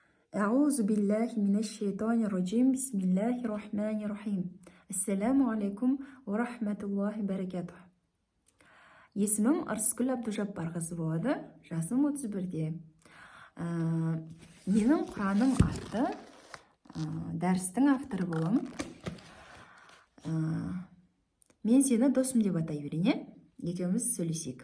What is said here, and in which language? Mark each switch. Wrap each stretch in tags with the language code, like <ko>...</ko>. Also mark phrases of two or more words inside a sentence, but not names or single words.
<ar>أعوذ بالله من الشيطان الرجيم بسم الله الرحمن الرحيم السلام عليكم ورحمة الله بركاته.</ar> <kk>Есімім Арыскүл Абдужаббарқызы болады. Жасым 31-де. Менің Құраным атты дәрістің авторы боламын. Мен сені досым деп атай берейін, екеуміз сөйлесейік.</kk>